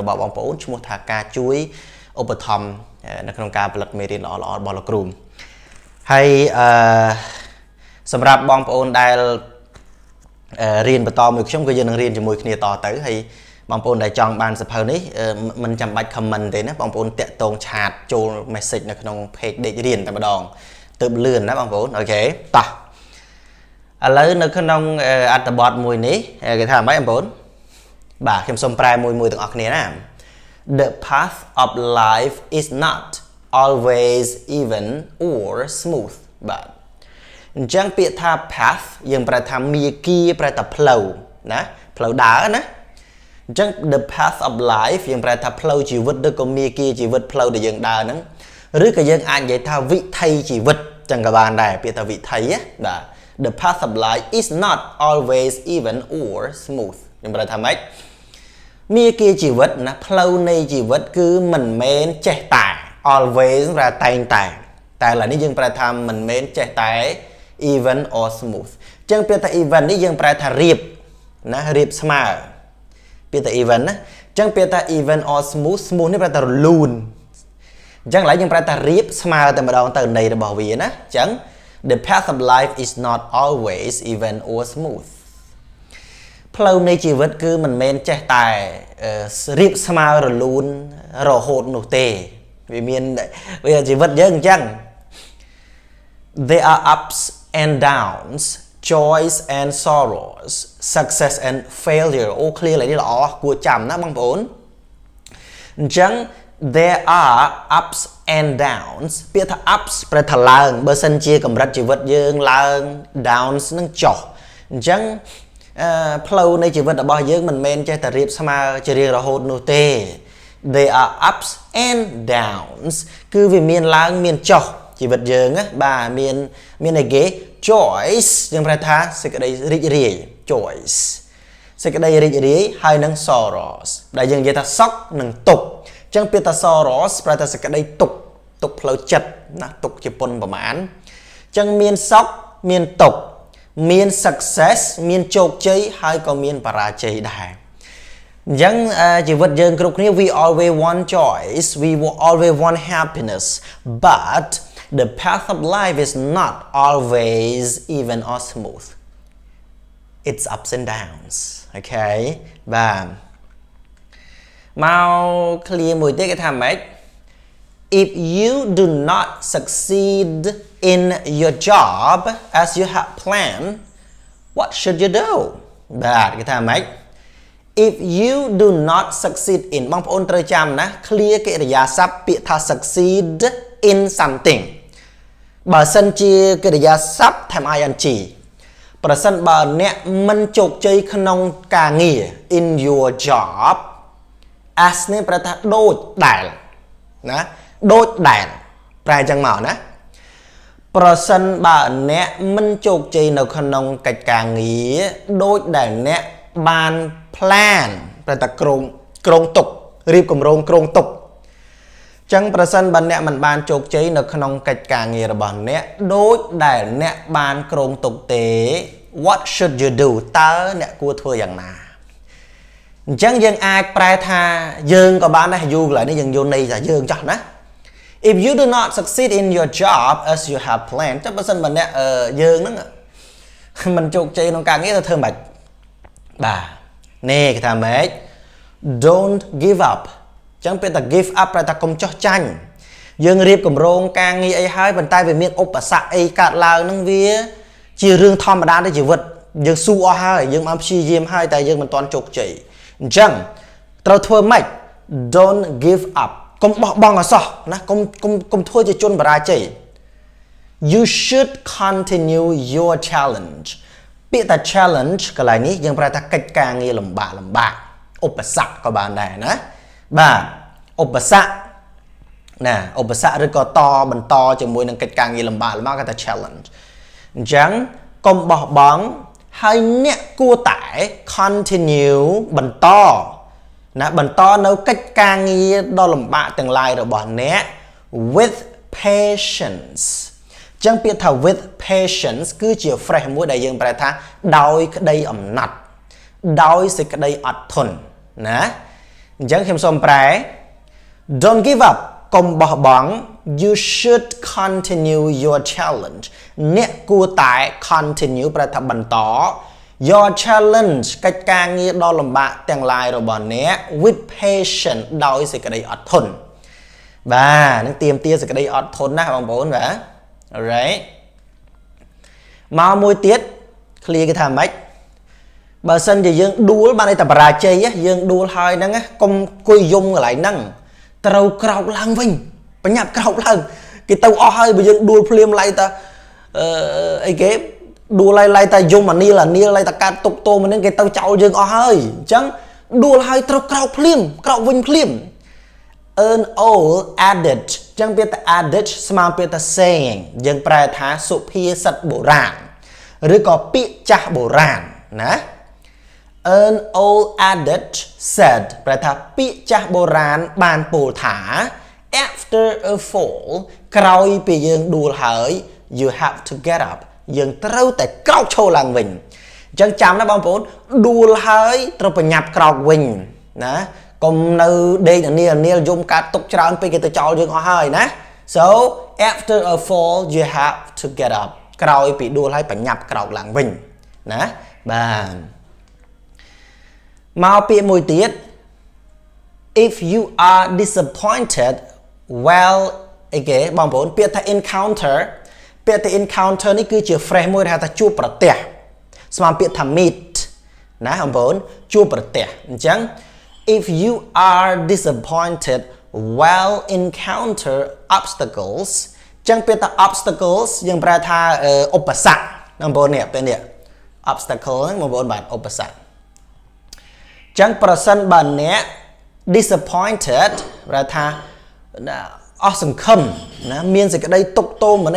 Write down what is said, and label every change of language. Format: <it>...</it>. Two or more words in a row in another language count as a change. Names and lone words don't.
<km>របស់បងប្អូនឈ្មោះថាការជួយឧបត្ថម្ភនៅក្នុងការផលិតមេរៀនល្អៗរបស់លោកគ្រូហើយសម្រាប់បងប្អូនដែលរៀនបន្តមួយខ្ញុំក៏យើងនឹងរៀនជាមួយគ្នាតទៅហើយបងប្អូនដែលចង់បានសភៅនេះមិនចាំបាច់ comment ទេណាបងប្អូនតា ក់ទងឆាតចូល message នៅក្នុង page ដេករៀនតែម្ដងទើបលឿនណាបងប្អូនអូខេតោះឥឡូវនៅក្នុងអត្ថបទមួយនេះគេថាម៉េចបងប្អូនបាទខ្ញុំសូមប្រែ មួយទាំងអស់គ្នាណា</km> <en>The path of life is not always even or smooth</en> <km>បាទអញ្ចឹងពាក្យថា path យើងប្រែថាមាគ៌ាប្រែថា ផ្លូវណាផ្លូវដើរណាអញ្ចឹង</km> <en>the path of life</en> <km>យើងប្រែថាផ្លូវជីវិតឬក៏មាគ៌ាជីវិតផ្លូវដែលយើងដើរហ្នឹងឬក៏យើងអាចនិយាយថាវិថីជីវិតចឹងក៏បានដែរពាក្យថាវិថីណាបាទ</km> <en>the path of life is not always even or smooth</en> <km>ខ្ញុំប្រែថាម៉េចមាគ៌ាជីវិតណាផ្លូវនៃជីវិតគឺមិនមែនចេះតែ always ប្រែតែងតែឥឡូវនេះយើងប្រែថាមិនមែនចេះតែ</km> <en>even or smooth</en> <km>ចឹងពាក្យថា even នេះយើងប្រែថារៀបណារៀបស្មើពាក្យថា even ណាចឹងពាក្យថា</km> <en>even or smooth</en> <km>នេះប្រែថារលូនចឹងឡើយយើងប្រែថារៀបស្មើតែម្ដងទៅន័យរបស់វាណាចឹង</km> <en>the path of life is not always even or smooth</en> <km>ផ្លូវនៃជីវិតគឺមិនមែនចេះតែរៀបស្មើរលូនរហូតនោះទេវាជីវិតយើងអញ្ចឹង</km> <en>there are ups and downs joys and sorrows success and failure</en> <km>អូ clear ឡើយនេះល្អគួរចាំណាបងប្អូនអញ្ចឹង</km> <en>there are ups and downs</en> <km>ពាក្យថា ups ប្រែថាឡើងបើសិនជាកម្រិតជីវិតយើងឡើង downs នឹងចុះអញ្ចឹងផ្លូវនៃជីវិតរបស់យើងមិនមែនចេះតែរៀបស្មើជារៀងរហូត នោះទេ</km> <en>there are ups and downs</en> <km>គឺវាមានឡើងមានចុះជីវិតយើងណាបាទមានអីគេ joys យើងប្រែថាសេចក្តីរីករាយ joys សេចក្តីរីករាយហើយនឹង sorrows ដែលយើងនិយាយថាសុខនិងទុក្ខ អញ្ចឹងពាក្យថា sorrows ប្រែថាសេចក្តីទុក្ខផ្លូវចិត្តណាទុក្ខជាពុនប្រមាណអញ្ចឹងមានសុខមានទុក្ខមាន success មានជោគជ័យហើយក៏មានបរាជ័យដែរ អញ្ចឹងជីវិតយើងគ្រប់គ្នា</km> <en>we always want joys we always want happiness but the path of life is not always even or smooth it's ups and downs okay</en> <km>បាទមក clear មួយទៀតគេថាម៉េច</km> <en>if you do not succeed in your job as you have planned what should you do</en> <km>បាទគេថាម៉េច</km> <en>if you do not succeed in</en> <km>បងប្អូនត្រូវចាំណា clear កិរិយាសព្ទពាក្យថា</km> <en>succeed in something</en> <km>បើសិនជាកិរិយាសព្ទថែម ing ប្រសិនបើអ្នកមិនជោគជ័យក្នុងការងារ</km> <en>in your job</en> <km>as នេះប្រែថាដូចដែលណាដូចដែលប្រែចឹងមកណាប្រសិនបើអ្នកមិនជោគជ័យនៅក្នុងកិច្ចការងារដូចដែលអ្នកបាន plan ប្រែថាក្រុងទុករៀបគម្រោងក្រុងទុកចឹងប្រសិនបើអ្នកមិនបាន ជោគជ័យនៅក្នុងកិច្ចការងាររបស់អ្នកដូចដែលអ្នកបានក្រុងទុកទេ</km> <en>what should you do</en> <km>តើអ្នកគួរធ្វើយ៉ាងណាអញ្ចឹងយើងអាចប្រែថាយើង ក៏បានដែរយូរកន្លែងនេះយើងយល់ន័យថាយើងចាស់ណា</km> <en>if you do not succeed in your job as you have planned</en> <km>ចុះបើសិនបើអ្នកយើងហ្នឹង មិនជោគជ័យក្នុងការងារទៅធ្វើមិនបាទនេះគេថាម៉េច</km> <en>don't give up</en> <km>ចឹងពេលតែ</km> <en>give up</en> <km>ប្រែថាកុំចោះចាញ់យើងរៀបគម្រោងការងារអីហើយប៉ុន្តែវាមានឧបសគ្គអីកើតឡើងហ្នឹងវាជារឿងធម្មតានៃជីវិតយើងស៊ូអស់ហើយយើងបានព្យាយាមហើយតែយើងមិនទាន់ជោគជ័យអញ្ចឹងត្រូវធ្វើម៉េច</km> <en>don't give up</en> <km>កុំបោះបង់អសោះណាកុំធ្វើជាជនបរាជ័យ</km> <en>you should continue your challenge</en> <km>ពាក្យថា challenge កន្លែងនេះយើងប្រែថាកិច្ចការងារលំបាកឧបសគ្គក៏បានដែរណាបាទឧបសគ្គណាឧបសគ្គឬក៏បន្តជាមួយនឹងកិច្ចការងារលំបាកគេថា challenge អញ្ចឹងកុំបោះបង់ហើយអ្នកគួរតែ continue បន្តនៅកិច្ចការងារដ៏លំបាកទាំងឡាយរបស់អ្នក</km> <en>with patience</en> <km>អញ្ចឹងពាក្យថា</km> <en>with patience</en> <km>គឺជា phrase មួយដែលយើងប្រែថាដោយក្តីអំណត់ដោយសេចក្តីអត់ធន់ណាអញ្ចឹងខ្ញុំសូម ប្រែ</km> <en>don't give up</en> <km>កុំបោះបង់</km> <en>you should continue your challenge</en> <km>អ្នកគួរតែ continue ប្រែថាបន្ត</km> <en>your challenge</en> <km>កិច្ចការងារដ៏លំបាកទាំងឡាយ របស់អ្នក</km> <en>with patience</en> <km>ដោយសេចក្តីអត់ធន់បាទនឹងទាមទារសេចក្តីអត់ធន់ណាបងប្អូនបាទ alright មកមួយ ទៀត clear គេថាម៉េចបើសិនជាយើងដួលបានតែបរាជ័យយើងដួលហើយហ្នឹងកុំគួយយំកន្លែងហ្នឹងត្រូវក្រោកឡើងវិញបញ្ញាប់ក្រោកឡើងគេទៅអស់ហើយបើយើងដួលភ្លាមឡៃតាអីគេដួលឡៃតាយំអានីលឡៃតាកាត់ទុកតោមិនហ្នឹងគេទៅចោលយើងអស់ហើយអញ្ចឹងដួលហើយត្រូវក្រោកភ្លាមក្រោកវិញភ្លាម</km> <en>an old adage</en> <km>អញ្ចឹងពាក្យថា adage ស្មើពាក្យថា saying យើងប្រែថាសុភាសិតបុរាណឬក៏ពាក្យចាស់បុរាណណា an</km> <en>old adage said</en> <km>ប្រែថាពាក្យចាស់បុរាណបានពោលថា</km> <en>after a fall</en> <km>ក្រោយពីយើងដួលហើយ</km> <en>you have to get up</en> <km>យើងត្រូវតែក្រោកឈរឡើងវិញអញ្ចឹងចាំណាបងប្អូនដួលហើយត្រូវប្រញាប់ក្រោកវិញណាកុំនៅដេកនាលយំកាត់ទុកច្រើនពេកគេទៅចោលយើងអស់ហើយណា</km> <en>so after a fall you have to get up</en> <km>ក្រោយពីដួលហើយប្រញាប់ក្រោកឡើងវិញណាបាទ មកពាក្យមួយទៀត</km> <en>if you are disappointed well</en> <km>អីគេបងប្អូនពាក្យថា encounter ពាក្យថា encounter នេះគឺជា phrase មួយដែលហៅថាជួបប្រទះស្មើពាក្យថា meet ណាបងប្អូនជួបប្រទះអញ្ចឹង</km> <en>if you are disappointed well encounter obstacles</en> <km>អញ្ចឹងពាក្យថា obstacles យើងប្រែថាឧបសគ្គបងប្អូននេះពេលនេះ obstacle ហ្នឹងបងប្អូនបាទឧបសគ្គចឹងប្រសិនបើអ្នក disappointed ប្រែថាអស់សង្ឃឹមណាមានសេចក្តីទុក្ខទោមនិញ</km>